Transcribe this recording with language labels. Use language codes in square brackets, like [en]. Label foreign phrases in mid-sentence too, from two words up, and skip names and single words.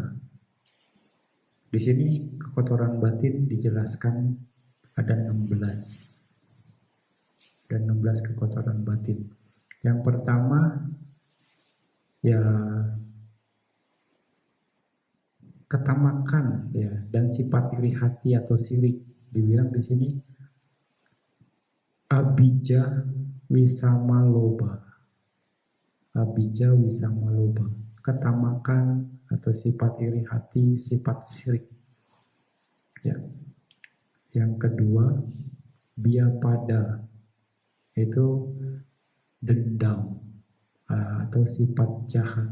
[id] Di sini kekotoran batin dijelaskan ada 16. Dan 16 kekotoran batin. Yang pertama ya ketamakan ya dan sifat iri hati atau sirik. Dibilang di sini [pi] abijja wisama loba. Abijja wisama loba. [id] ketamakan atau sifat iri hati, sifat syirik. Ya. Yang kedua, biapada, itu dendam atau sifat jahat.